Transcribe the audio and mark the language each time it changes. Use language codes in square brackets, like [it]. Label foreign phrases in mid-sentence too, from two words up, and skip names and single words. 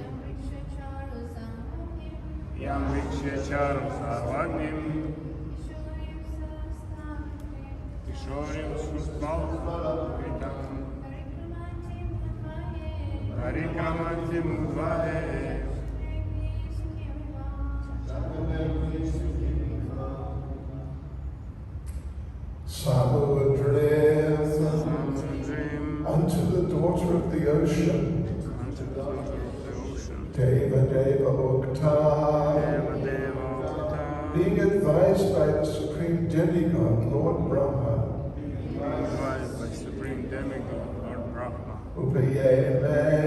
[sa] यं वीक्ष्य चारु सर्वाङ्गीं किशोरीं सुष्ठ्वलङ्कृतां परिक्रामन्तीम् उद्वहे [en] Samudrim unto the daughter of the ocean [sa] देव देवोक्तम् [en] being advised by the supreme demigod Lord Brahma Upayeme